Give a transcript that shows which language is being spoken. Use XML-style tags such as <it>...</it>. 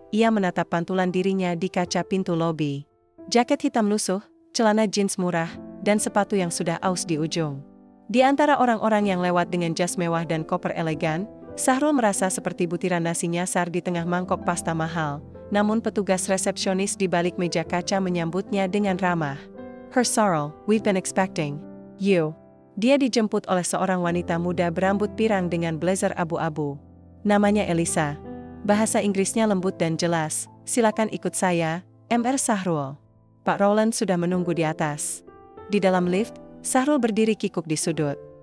<id>Ia menatap pantulan dirinya di kaca pintu lobi. Jaket hitam lusuh, celana jeans murah, dan sepatu yang sudah aus di ujung. Di antara orang-orang yang lewat dengan jas mewah dan koper elegan, Sahrul merasa seperti butiran nasi nyasar di tengah mangkok pasta mahal. Namun petugas resepsionis di balik meja kaca menyambutnya dengan ramah.</id> <en>Her Sahrul, we've been expecting you.</en> <id>Dia dijemput oleh seorang wanita muda berambut pirang dengan blazer abu-abu. Namanya Elisa. Bahasa Inggrisnya lembut dan jelas. Silakan ikut saya, Mr. Sahrul. Pak Rowland sudah menunggu di atas. Di dalam lift, Sahrul berdiri kikuk di sudut.</id>